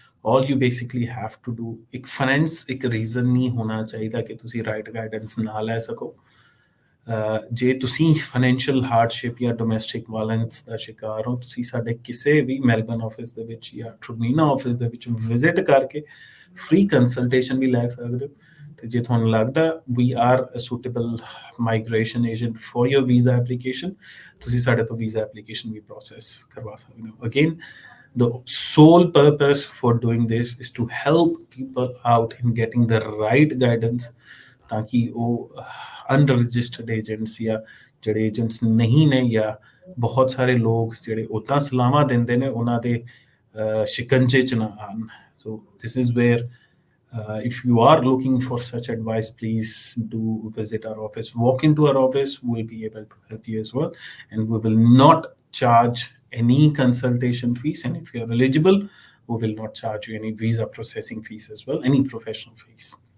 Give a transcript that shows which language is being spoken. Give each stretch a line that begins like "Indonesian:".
English: All you basically have to do,
Punjabi: ਇੱਕ finance ਇੱਕ reason ਨਹੀਂ ਹੋਣਾ ਚਾਹੀਦਾ ਕਿ ਤੁਸੀਂ right guidance ਨਾ ਲੈ ਸਕੋ. ਜੇ ਤੁਸੀਂ ਫਾਈਨੈਂਸ਼ੀਅਲ ਹਾਰਡਸ਼ਿਪ ਜਾਂ ਡੋਮੈਸਟਿਕ ਵਾਇਲੈਂਸ ਦਾ ਸ਼ਿਕਾਰ ਹੋ, ਤੁਸੀਂ ਸਾਡੇ ਕਿਸੇ ਵੀ ਮੈਲਬਨ ਆਫਿਸ ਦੇ ਵਿੱਚ ਜਾਂ ਟਰੂਮੀਨਾ ਆਫਿਸ ਦੇ ਵਿੱਚ ਵਿਜ਼ਿਟ ਕਰਕੇ ਫ੍ਰੀ ਕੰਸਲਟੇਸ਼ਨ ਵੀ ਲੈ ਸਕਦੇ ਹੋ. ਤੇ ਜੇ ਤੁਹਾਨੂੰ ਲੱਗਦਾ
English: we are a suitable migration agent for your visa application,
Punjabi: ਤੁਸੀਂ ਸਾਡੇ ਤੋਂ ਵੀਜ਼ਾ ਐਪਲੀਕੇਸ਼ਨ ਵੀ ਪ੍ਰੋਸੈਸ ਕਰਵਾ ਸਕਦੇ ਹੋ.
English: again, the sole purpose for doing this is to help people out in getting the right guidance
Punjabi: ਤਾਂ ਕਿ ਉਹ ਅਨਰਜਿਸਟਰਡ ਏਜੰਟਸ ਜਾਂ ਜਿਹੜੇ ਏਜੰਟਸ ਨਹੀਂ ਨੇ ਜਾਂ ਬਹੁਤ ਸਾਰੇ ਲੋਕ ਜਿਹੜੇ ਉੱਦਾਂ ਸਲਾਹਾਂ ਦਿੰਦੇ ਨੇ ਉਹਨਾਂ ਦੇ ਸ਼ਿਕੰਜੇ 'ਚ ਨਾ ਆਉਣ
English: So this is where if you are looking for such advice, please do visit our office. Walk into our office. We'll be able to help you as well. And we will not charge any consultation fees. And if you are eligible, we will not charge you any visa processing fees as well, any professional fees.